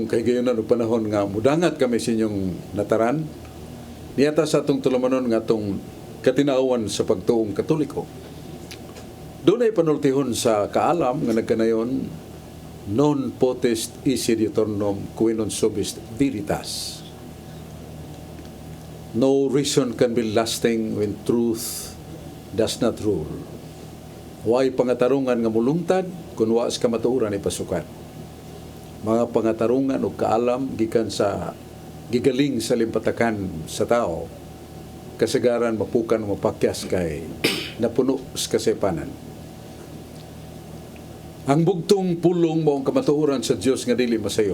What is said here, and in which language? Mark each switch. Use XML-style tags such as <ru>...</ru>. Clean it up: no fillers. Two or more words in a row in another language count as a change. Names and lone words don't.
<ceb>kahigayunan o panahon nga mudangat kami sa inyong nataran niyata sa atong tulumanon nga atong katinaawan sa pagtuong Katoliko. Doon ay panultihon sa kaalam nga nagkanayon</ceb> <la>non potest esse diuturnum qui non subist veritas.</la> <en>No reason can be lasting when truth does not rule.</en> <ceb>Way pangatarungan nga mulungtad kung waas kamatuoran ay pasukan. Mga pangatarungan o kaalam gikan sa gigaling sa limpatakan sa tao, kasagaran mapukan o mapakyas kay napuno sa kasepanan. Ang bugtong pulong mo ang kamatuoran sa Diyos nga dili masayo.</ceb>